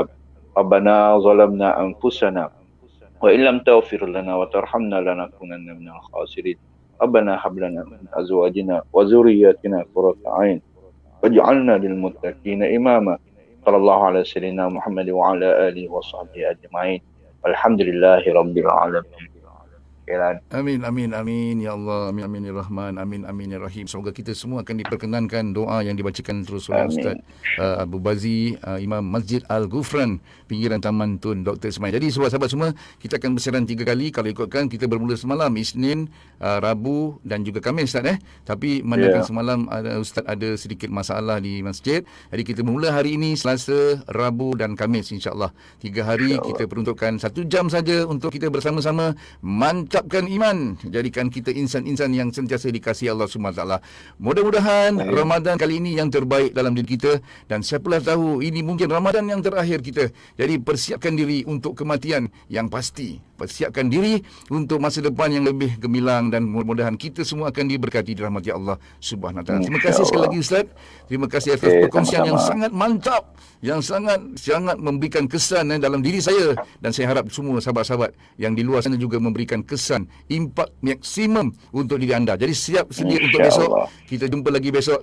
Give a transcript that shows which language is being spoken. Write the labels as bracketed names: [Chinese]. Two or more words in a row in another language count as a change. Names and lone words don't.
[Arabic] ربنا ظلمنا أنفسنا وإن لم تغفر لنا وترحمنا لنكونن من الخاسرين. ربنا هب لنا من أزواجنا وذرياتنا قرة أعين واجعلنا للمتقين إماما. صلى الله على سيدنا محمد وعلى آله وصحبه أجمعين. الحمد لله رب العالمين. Kelan. [Malay] Amin, amin, amin. Ya Allah, amin, amin, ya Rahman, amin, amin, ya Rahim. Semoga kita semua akan diperkenankan doa yang dibacakan terus oleh Ustaz Amin. Abu Bazi, Imam Masjid Al-Ghufran, pinggiran Taman Tun, Dr. Ismail. Jadi sahabat-sahabat semua, kita akan bersiaran 3 kali. Kalau ikutkan, kita bermula semalam, Isnin, Rabu dan juga Khamis, Ustaz. Tapi manakala semalam Ustaz ada sedikit masalah di masjid. Jadi kita mula hari ini, Selasa, Rabu dan Khamis, insyaAllah. 3 hari kita peruntukkan 1 jam saja untuk kita bersama-sama mantapkan iman, jadikan kita insan-insan yang sentiasa dikasihi Allah SWT. Mudah-mudahan Ramadan kali ini yang terbaik dalam diri kita, dan siapalah tahu ini mungkin Ramadan yang terakhir kita. Jadi persiapkan diri untuk kematian yang pasti, persiapkan diri untuk masa depan yang lebih gemilang, dan mudah-mudahan kita semua akan diberkati dirahmati Allah [Arabic] سبحانه وتعالى. [Malay] Terima kasih sekali lagi Ustaz. Terima kasih atas perkongsian yang sangat mantap, yang sangat memberikan kesan dalam diri saya, dan saya harap semua sahabat-sahabat yang di luar sana juga memberikan kesan, impak maksimum untuk diri anda. Jadi siap sedia untuk besok. Kita jumpa lagi besok.